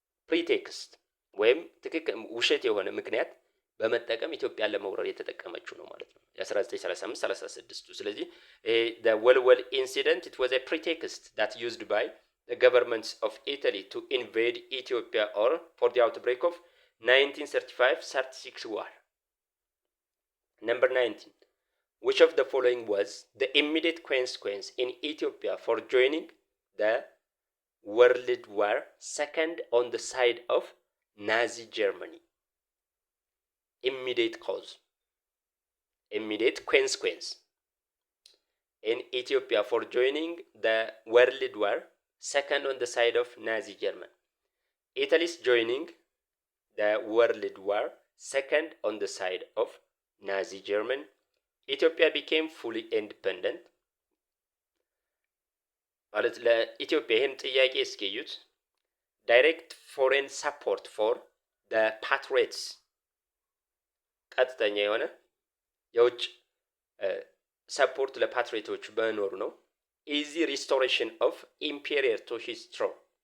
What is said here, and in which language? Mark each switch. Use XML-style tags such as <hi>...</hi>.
<am>ፕሪቴክስት ወይም ትክክል ውሸት የሆነ ምክንያት በመጠቀም ኢትዮጵያን ለመውረር የተጠቀመችው ነው ማለት ነው የ1935-36 ስለዚህ</am> <en>the Walwal incident it was a pretext that used by the governments of Italy to invade Ethiopia or for the outbreak of 1935-36 war. Number 19 which of the following was the immediate consequence in Ethiopia for joining the World War II on the side of Nazi Germany? Immediate cause, immediate consequence in Ethiopia for joining the World War II on the side of Nazi Germany. Italy's joining the World War II on the side of Nazi Germany. Ethiopia became fully independent.</en> <am>ማለት ለኢትዮጵያ ይህን ጥያቄ እስኪዩት</am> <en>direct foreign support for the patriots</en> <am>ቀጥተኛ የሆነ የውጭ ሰፖርት ለፓትሪዮቶች በኖሩ ነው።</am> <en>ኢዚ ሪስቶሬሽን ኦፍ ኢምፔሪየር ቱ ሂዝ ትሮን</en>